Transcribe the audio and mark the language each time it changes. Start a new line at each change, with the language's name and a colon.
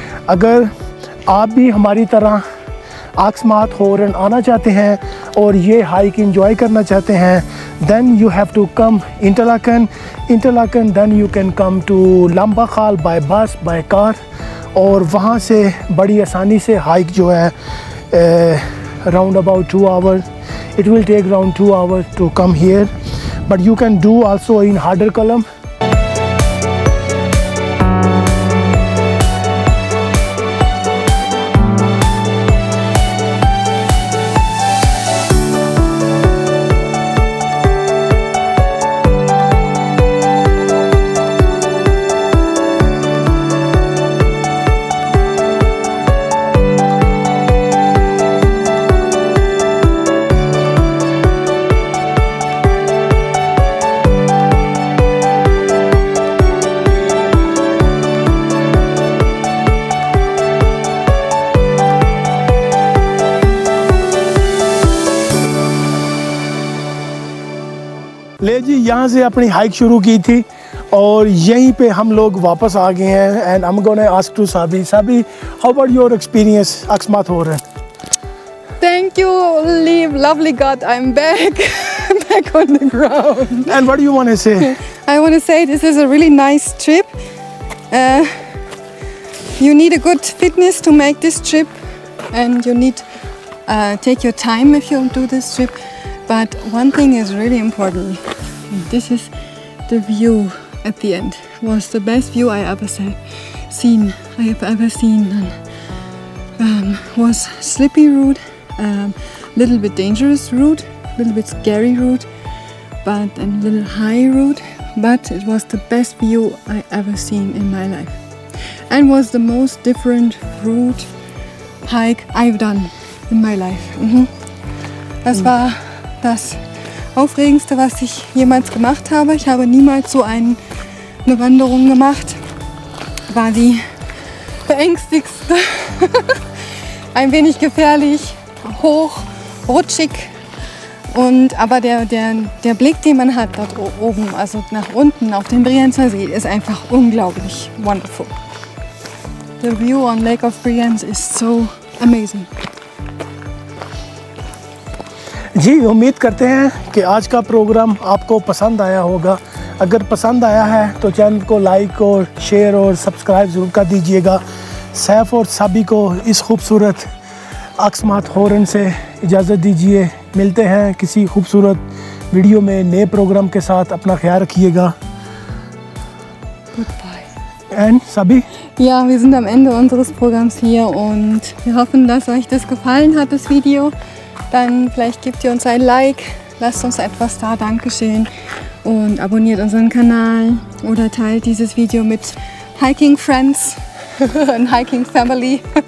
Hindi: अगर आप भी हमारी तरह आक्समार्ट हॉर्न आना चाहते हैं और ये हाइक एंजॉय करना चाहते हैं,
English: then you have to come Interlaken, then you can come to Lambachal by bus, by car,
Hindi: और वहाँ से बड़ी आसानी से हाइक जो है
English: around about 2 hours. It will take around 2 hours to come here, but you can do also in harder column.
Hindi: ले जी, यहाँ से अपनी हाइक शुरू की थी और यहीं पे हम लोग वापस आ गए हैं।
English: And I'm gonna ask to Sabi, how about your experience Aksmat Horan? Thank you, lovely God, I'm back, back on the ground. And what do you want to say? I want to say this is a really nice trip. You need a good fitness to make this trip, and you need take your time if you do this trip. But one thing is really important. This is the view at the end. It was the best view I have ever seen. Was slippy route, little bit dangerous route, little bit scary route, but a little high route. But it was the best view I ever seen in my life, and was the most different route hike I've done in my life.
German: Das war das Aufregendste, was ich jemals gemacht habe. Ich habe niemals so eine Wanderung gemacht. War die beängstigste. Ein wenig gefährlich, hoch, rutschig, Aber der Blick, den man hat dort oben, also nach unten auf den Brienzer See, ist einfach unglaublich wonderful.
English: The view on Lake of Brienz is so amazing.
Hindi: जी उम्मीद करते हैं कि आज का programme आपको पसंद आया होगा। अगर पसंद आया है तो चैनल को लाइक और शेयर और सब्सक्राइब ज़रूर कर दीजिएगा। सैफ और साबी को इस खूबसूरत अक्समात हॉर्न से इजाज़त दीजिए। मिलते हैं किसी खूबसूरत वीडियो में नए प्रोग्राम के साथ। अपना ख्याल रखिएगा।
English: Goodbye. And Sabi?
German: Ja, wir sind am Ende unseres Programms hier und wir hoffen, dass euch das gefallen hat, das Video. Dann vielleicht gebt ihr uns ein Like, lasst uns etwas da, Dankeschön, und abonniert unseren Kanal oder teilt dieses Video mit Hiking Friends und Hiking Family.